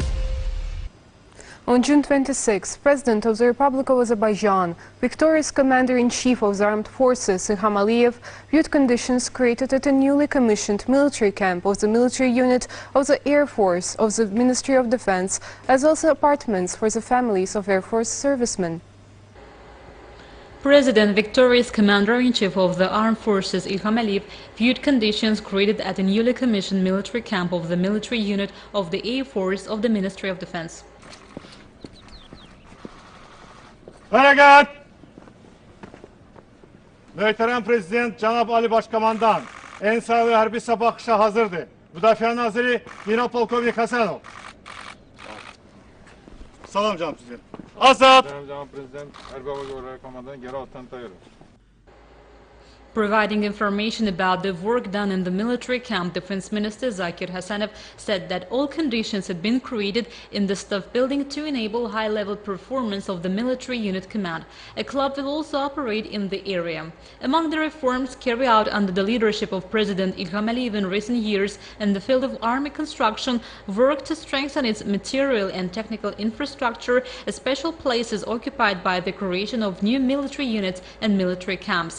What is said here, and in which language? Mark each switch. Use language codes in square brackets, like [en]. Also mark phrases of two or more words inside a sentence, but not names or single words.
[en] On June 26, President of the Republic of Azerbaijan, victorious Commander-in-Chief of the Armed Forces İlham viewed conditions created at a newly commissioned military camp of the military unit of the Air Force of the Ministry of Defense, as well as apartments for the families of Air Force servicemen. President victorious Commander-in-Chief of the Armed Forces İlham viewed conditions created at a newly commissioned military camp of the military unit of the Air Force of the Ministry of Defense. [az] Fərəqət! Möhtərəm Prezident Cənab Ali Başkomandan Ensaylı Hərbi Sabah Baxışa hazırdır. Müdafiə Naziri General Polkovnik Həsənov. Salam Cənab Prezident. Azad! Cənab Prezident Hərbi Hava Yolları Komandanı General Tantayırov. [en] Providing information about the work done in the military camp, Defense Minister Zakir Hasanov said that all conditions had been created in the staff building to enable high-level performance of the military unit command. A club will also operate in the area. Among the reforms carried out under the leadership of President İlham in recent years in the field of army construction, work to strengthen its material and technical infrastructure, special places occupied by the creation of new military units and military camps.